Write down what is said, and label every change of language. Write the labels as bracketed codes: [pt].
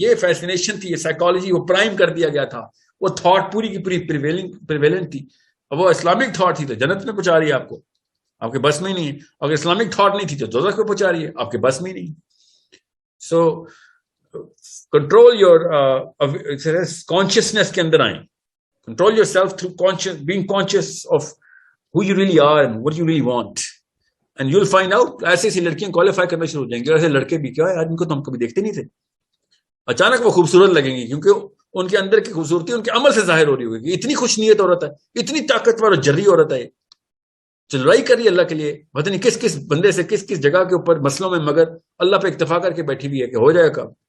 [ur] یہ فیسینیشن تھی, یہ سائیکالوجی, وہ پرائم کر دیا گیا تھا, وہ تھاٹ پوری کی پوری پریویلنٹ تھی. اب وہ اسلامک تھاٹ تھی تو جنت میں پہنچا رہی ہے آپ کو, آپ کے بس میں ہی نہیں ہے. اگر اسلامک تھاٹ نہیں تھی تو دوزخ میں پہنچا رہی ہے, آپ کے بس میں ہی نہیں. [en] so control your consciousness [ur] کے اندر آئیں. [en] Control your self through being conscious of who you really are and what you really want. And you will find out [ur] ایسی ایسی لڑکیاں کوالیفائی کرنا شروع ہو جائیں گے. ایسے لڑکے بھی کیا ہے آج ان کو تو ہم کبھی دیکھتے نہیں تھے, اچانک وہ خوبصورت لگیں گی کیونکہ ان کے اندر کی خوبصورتی ان کے عمل سے ظاہر ہو رہی ہوگی. اتنی خوش نیت عورت ہے, اتنی طاقتور اور جری عورت ہے, جو لڑائی کر رہی ہے اللہ کے لیے, پتہ نہیں کس کس بندے سے کس کس جگہ کے اوپر مسئلوں میں, مگر اللہ پہ اکتفا کر کے بیٹھی ہوئی ہے کہ ہو جائے گا.